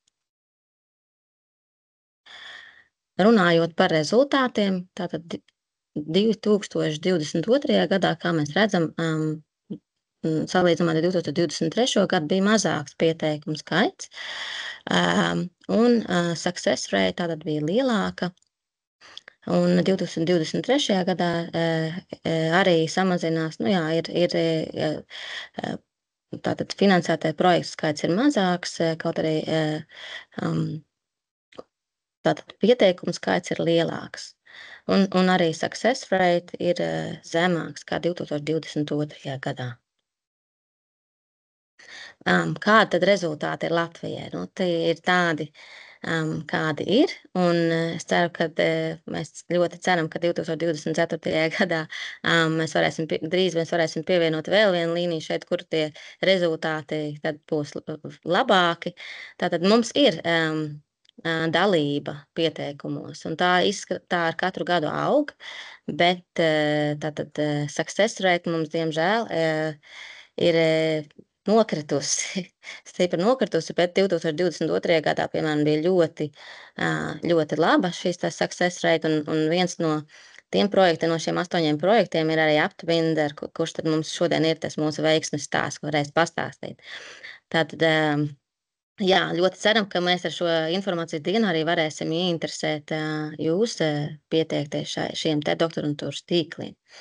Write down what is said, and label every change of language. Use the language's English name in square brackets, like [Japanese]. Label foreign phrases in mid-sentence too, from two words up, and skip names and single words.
[Latvian] Runājot par rezultātiem, tātad 2022. gadā, kā mēs redzam, salīdzinājumā ar 2023. gadu bija mazāks pieteikumu skaits, un [English] success rate [Latvian] tātad bija lielāka, un 2023. gadā arī samazinās, ir tātad finansētie projektu skaits ir mazāks, kaut arī tātad pieteikumu skaits ir lielāks. Un arī [English] success rate [Latvian] ir zemāks kā 2022. gadā. Kādi tad rezultāti ir Latvijai? Tie ir tādi, kādi ir, un es ceru, ka mēs ļoti ceram, ka 2024. gadā mēs drīz varēsim pievienot vēl vienu līniju šeit, kur tie rezultāti tad būs labāki. Tātad mums ir dalība pieteikumos, un tā ar katru gadu aug, bet tātad [English] success rate [Latvian] mums, diemžēl, ir nokritusi, stipri nokritusi, bet 2022. gadā, piemēram, bija ļoti laba šīs tā [English] success rate, [Latvian] un viens no tiem projektiem, no šiem 8 projektiem ir arī Aptvinder, kurš tad mums šodien ir tas mūsu veiksmes stāsts, ko varēs pastāstīt. Tātad, jā, ļoti ceram, ka mēs ar šo informācijas dienu arī varēsim ieinteresēt jūs pieteikties šiem te doktorantūras tīkliem.